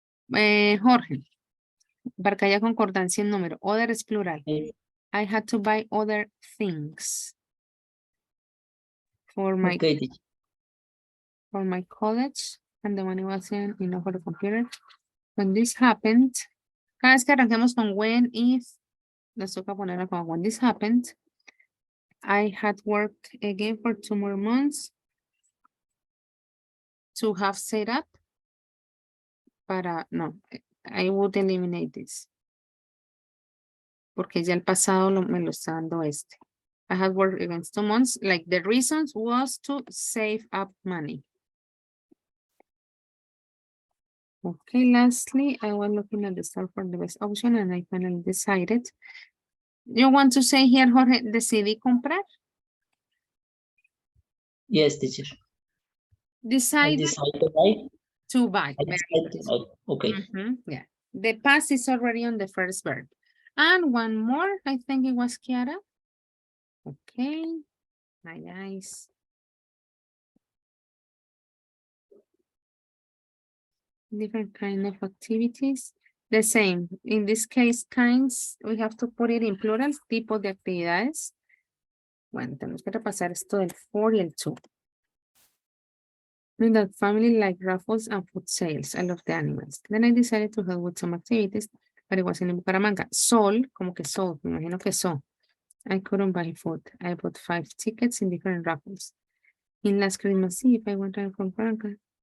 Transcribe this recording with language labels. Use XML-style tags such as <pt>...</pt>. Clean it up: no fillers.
<es>Jorge, para que haya concordancia en número. Other es plural.</es> <en>I had to buy other things for my college and the money wasn't enough for the computer. When this happened,</en> <es>cada vez que arranquemos con</es> <en>when, if, nos toca ponerla como when this happened, I had worked again for 2 more months to have set up</en> <es>para, no,</es> <en>I would eliminate this.</en> <es>Porque ya el pasado me lo está dando este.</es> <en>I had worked against 2 months, like the reasons was to save up money. Okay, lastly, I was looking at the store for the best option and I finally decided. You want to say here, Jorge,</en> <es>decidí comprar?</es> <en>Yes, teacher. Decided to buy. I decided to buy. Okay. Yeah. The past is already on the first verb. And one more, I think it was Kiara. Okay, nice. Different kind of activities. The same. In this case, kinds, we have to put it in plural,</en> <es>tipo de actividades. Bueno, tenemos que repasar esto del 4 y el 2.</es> <en>In that family like raffles and food sales. I love the animals. Then I decided to help with some activities, but it wasn't in Bucaramanga.</en> <es>Sol, como que sold, me imagino que so.</es> <en>I couldn't buy food. I bought 5 tickets in different raffles. In last Christmas Eve, I went from Barranca.</en>